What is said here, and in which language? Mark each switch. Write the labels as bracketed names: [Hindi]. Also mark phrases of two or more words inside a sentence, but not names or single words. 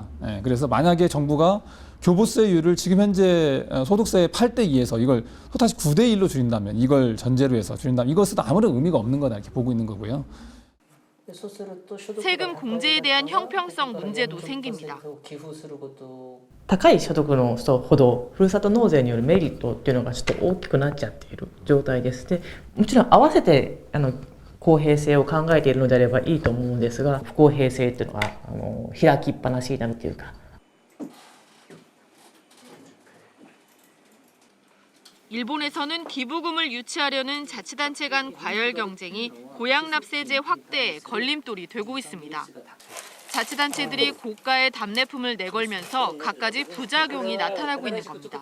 [Korean] 그래서 만약에 정부가 교부세율을 지금 현재 소득세의 8대2에서 이걸 다시 9대1로 줄인다면, 이걸 전제로 해서 줄인다면 이것은 아무런 의미가 없는 거다 이렇게 보고 있는 거고요. 세금 공제에 대한 형평성 문제도 생깁니다. [Japanese] 高い所得の人ほどふるさと納税によるメリットっていうのがちょっと大きくなっちゃっている状態です。で、もちろん合わせて公平性を考えているのであればいいと思うんですが、不公平性っていうのが開きっぱなしになるというか。 [Korean] 일본에서는 기부금을 유치하려는 자치단체 간 과열 경쟁이 고양 납세제 확대에 걸림돌이 되고 있습니다. 자치단체들이 고가의 답례품을 내걸면서 갖가지 부작용이 나타나고 있는 겁니다.